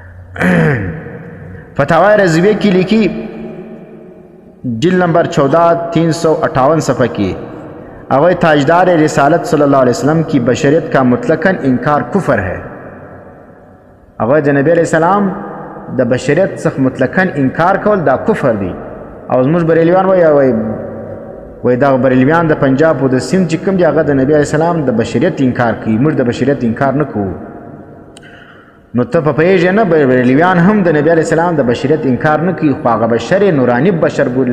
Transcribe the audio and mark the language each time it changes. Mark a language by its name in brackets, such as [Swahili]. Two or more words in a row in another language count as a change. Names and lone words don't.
[Urdu] فتاوی رضویہ کی لکھی جلد نمبر 14 358 صفحہ کی اگر تاجدار رسالت [Arabic] صلی اللہ علیہ وسلم [Urdu] کی بشریت کا مطلقاً انکار کفر ہے. [Pashto] اگر نبی [Arabic] علیہ السلام [Pashto] د بشریت څخه مطلقاً انکار کول دا کفر دی. او زموږ بریلیوان وایي دا بریلیوان د پنجاب او د سیند چې کوم دی هغه د نبی [Arabic] علیه السلام [Pashto] د بشریت انکار کوي. موږ د بشریت انکار نه کوو. نو ته په پوهېږې نه بریلیوان هم د نبی [Arabic] علیه السلام [Pashto] د بشریت انکار نه کوي خو هغه بشر یې نوراني بشر بولي.